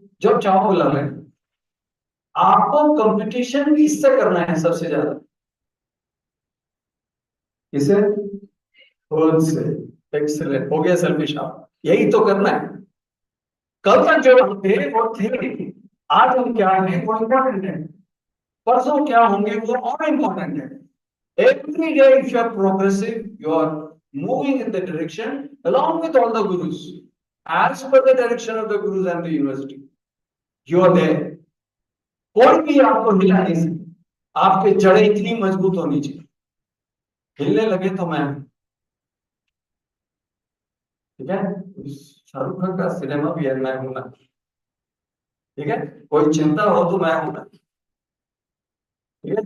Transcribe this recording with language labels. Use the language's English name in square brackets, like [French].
[Hindi] जब चाहो बुला लेना। आपको कंपटीशन भी इससे करना है सबसे ज्यादा, किसे? खुद से। एक्सीलेंट, हो गया सेल्फिश। आप यही तो करना है। कल तक जो हम थे वो थे, आज हम क्या हैं वो इम्पोर्टेंट है, परसों क्या होंगे वो और इम्पोर्टेंट है। [English] Every day if you are progressive, you are moving in the direction along with all the gurus, as per the direction of the gurus and the university. You are there. [Hindi] कोई भी आपको हिला नहीं सकता। आपके जड़ें इतनी मजबूत होनी चाहिए, हिलने लगे तो मैं, ठीक है। शाहरुख खान का सिनेमा भी है मैं हूं ना, ठीक है। कोई चिंता हो तो मैं हूं ना, ठीक है।